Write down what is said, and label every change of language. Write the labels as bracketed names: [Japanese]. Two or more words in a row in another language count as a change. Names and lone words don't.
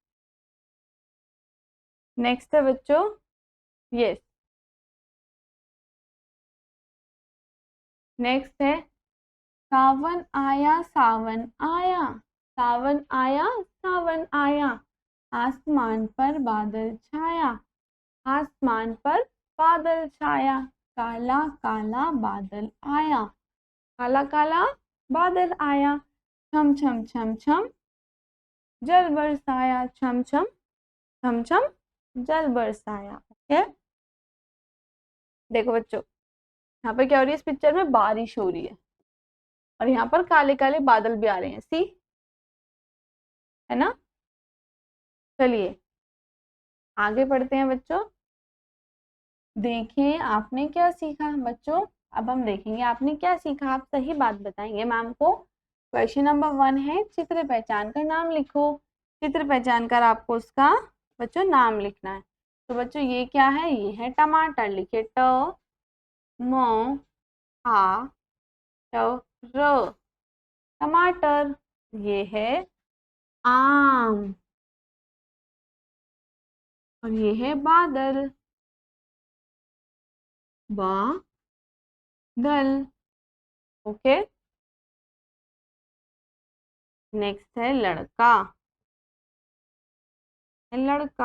[Hindi] नेक्स्ट है बच्चों, यस, नेक्स्ट है सावन आया सावन आया, सावन आया सावन आया, आसमान पर बादल छाया, आसमान पर बादल छाया, काला काला बादल आया, काला काला बादल आया, छम छम छम छम जल बरसाया, छम छम छम छम जल बरसाया। ओके, देखो बच्चों, यहाँ पर क्या हो रही है, इस पिक्चर में बारिश हो रही है और यहाँ पर काले काले बादल भी आ रहे हैं, सी, है ना। चलिए आगे बढ़ते हैं बच्चों। देखें आपने क्या सीखा बच्चों, अब हम देखेंगे आपने क्या सीखा, आप सही बात बताएंगे मैम को। [English] question number [Hindi] 1 है, चित्र पहचान कर नाम लिखो। चित्र पहचान कर आपको उसका बच्चों नाम लिखना है। तो बच्चों ये क्या है, ये है टमाटर, लिखे ट म आ ट र, टमाटर। ये है आम, और ये है बादल, बादल। [English] okay, next [Hindi] है लड़का, लड़का।